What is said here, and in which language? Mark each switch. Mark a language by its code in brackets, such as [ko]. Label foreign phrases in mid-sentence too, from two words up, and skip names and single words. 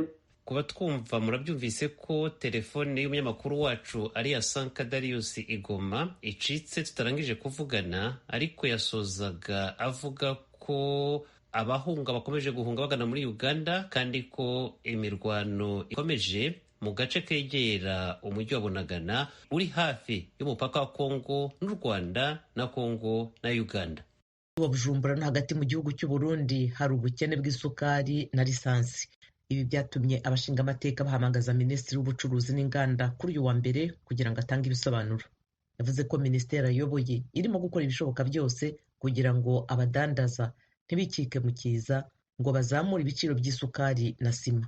[rw] Kuba twumva murabyumvise ko telefone y'umunyamakuru wacu Alia Sanka Darius Igoma icitse tutarangije kuvugana, ariko yasozaga avuga ko abahunga bakomeje guhunga bagana muri Uganda, kandi ko imirwano ikomeje mu gace kegera umujyi wa Bunagana uri hafi y'umupaka wa Kongo n'u Rwanda na Kongo na Uganda. Bujumbura no hagati mu gihugu cy'u Burundi hari ubukene bw'isukari na lisansi. Ibi byatumye abashinga amateka bahamagaza Minisitiri w'Ubucuruzi n'Inganda kuri uyu wa mbere kugira ngo atange ibisobanuro. Yavuze ko minisiteri ayoboye irimo gukora ibishoboka byose kugira ngo abadandaza ntibikike mu kiza ngo bazamure ibiciro by'isukari na sima.